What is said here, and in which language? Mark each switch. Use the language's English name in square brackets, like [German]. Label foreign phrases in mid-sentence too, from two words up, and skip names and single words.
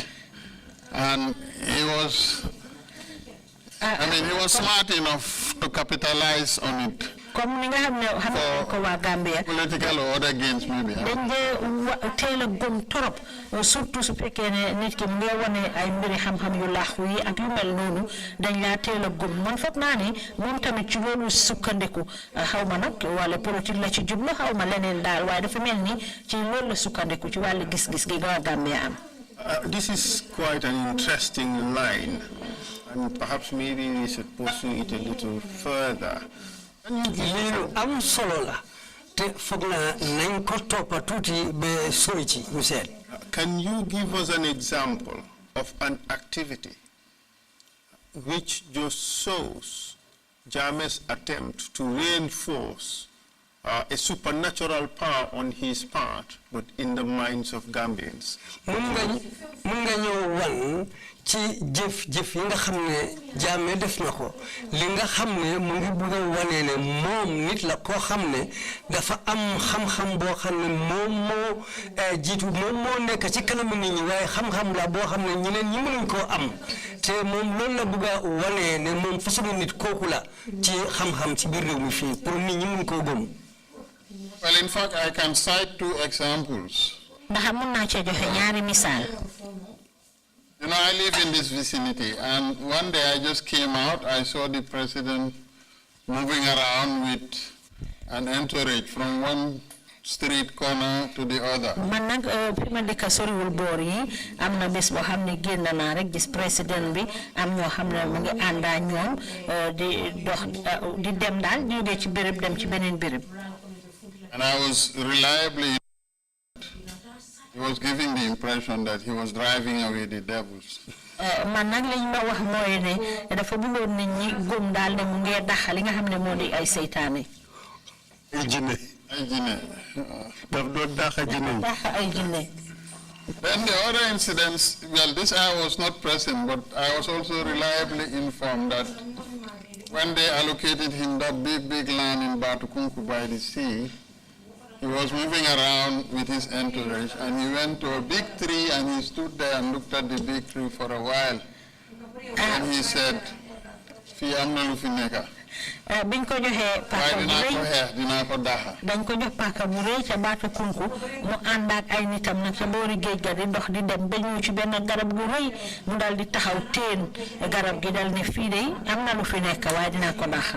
[English] And he was smart enough to capitalize on it. [Wolof] Comme ni nga xam ne ko waa Gambia. [English] Political or other gains maybe. [Wolof] dañ dee teel a gëm torop surtout su fekkee ne nit ki mu ngi wane ay mbiri xam-xam yu laaxu yi ak yu mel noonu dañ laa teel a gëm man foog naa ne moom tamit ci loolu sukkandiku xaw ma nag wala politique la ci jublu xaw ma leneen daal waaye dafa mel ni ci loolu la sukkandiku ci wàllu gis-gis gi waa Gambia am. [English] This is quite an interesting line, and perhaps maybe we should pursue it a little further. [Wolof] Lilu am solo la te foog naa nañ ko toppa tuuti ba sori ci ñu seet. [English] Can you give us an example of an activity which just shows Jammeh's attempt to reinforce a supernatural power on his part, but in the minds of Gambians? [Wolof] mun nga ñëw wan ci jëf yi nga xam ne Jammeh def na ko li nga xam ne mu ngi bëgg a wane ne moom nit la koo xam ne dafa am xam-xam boo xam ne moom moo jiitu moom moo nekk ci kanamu nit ñi waaye xam-xam la boo xam ne ñeneen ñi mënuñ koo am te moom loolu la bëgg a wane ne moom façon nit kooku la ci xam-xam ci biir réew mi fii pour nit ñi mun koo gëm. [English] Well, in fact, I can cite 2 examples. [Wolof] ndax mun naa cee joxe ñaari misaal. [English] I live in this vicinity, and one day I just came out, I saw the president moving around with an entourage from one street corner to the other. [Wolof] Man nag fi ma dëkk soriwul boor yi am na bés boo xam ne génn naa rek gis président bi am ñoo xam ne mu ngi àndaa ñoom di dox di dem daal jógee ci béréb dem ci beneen béréb. [English] And I was reliably, he was giving the impression that he was driving away the devils. [Wolof] Man nag lañ ma wax mooy ne dafa bëggoon nit ñi gëm daal ne mu ngi dax li nga xam ne moo di ay seytaane. Ay jinne. [English] Then the other incidents, well, this I was not present, but I was also reliably informed that when they allocated him that big land in Batukunku by the sea, he was moving around with his entourage, and he went to a big tree, and he stood there and looked at the big tree for a while. And he said, [Wolof] "Fi amna lu fi nekka." Biñ ko joxee paaka bu rëy dinaa ko daxa dañ ko jox paaka bu rëy ca baatu kunku mu ànd ak ay nitam nag ca boori géej ga di dox di dem ba ñëw ci benn garab gu rëy mu dal di taxaw teen garab gi dal ne fii de am na lu fi nekk waaye dinaa ko daxa.